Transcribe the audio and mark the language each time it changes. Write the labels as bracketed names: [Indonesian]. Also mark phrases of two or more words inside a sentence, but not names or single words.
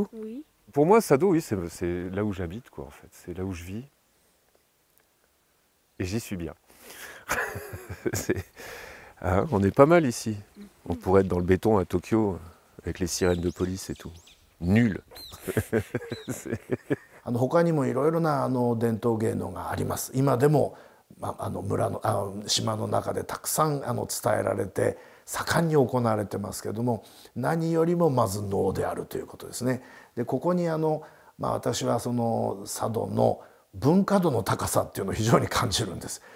[French] Oui. Pour moi, Sado, oui, c'est là où j'habite, quoi, en fait. C'est là où je vis. Et j'y suis bien. On est pas mal ici. On pourrait être dans le béton à Tokyo, avec les sirènes de police et tout. Nul. [Japanese] 他にもいろいろな伝統芸能があります。今でも村の島の中でたくさん伝えられて盛んに行われてますけども、何よりもまず能であるということですね。でここに私はその佐渡の文化度の高さっていうのを非常に感じるんです。